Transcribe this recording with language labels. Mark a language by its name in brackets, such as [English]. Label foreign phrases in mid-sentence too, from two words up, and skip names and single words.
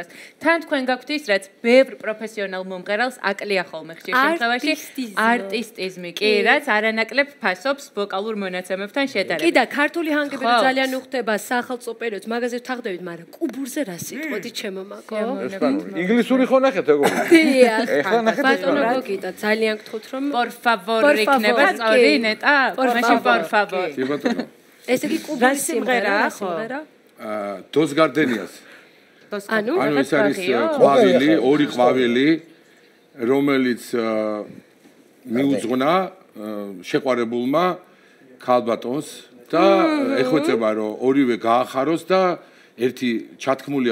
[Georgian] თან თქვენ გაქვთ ის, რაც ბევრ პროფესიონალ მომღერალს აკლია ხოლმე ხშირ შემთხვევაში არტისტიზმი, კი, რაც არანაკლებ ფასობს ვოკალურ მონაცემებთან შედარებით. კი და ქართული ჰანგები რო ძალიან უხდება სახელმწიფო პერიოდს, მაგაზე ვთანხმდებით, მაგრამ კუბურზე რა სიტყვოდი ჩემო მაკო? ინგლისური ხო ნახეთ როგორ? დიახ. ეხლა ნახეთ ბატონო გოგიტა, ძალიან გთხოვთ რომ [Spanish] por favor [Georgian] იქნება სწორი ნეტა, მაშინ [Spanish] por favor. [Georgian] კი ბატონო. ესე იგი კუბური სიმღერაა, ხო? დოს გარდენიას ანუ ეს არის ყვავილი, ორი ყვავილი, რომელიც მიუძღვნა შეყვარებულმა ქალბატონს და ეხოცება რომ ორივე გაახაროს და ერთი ჩათქმული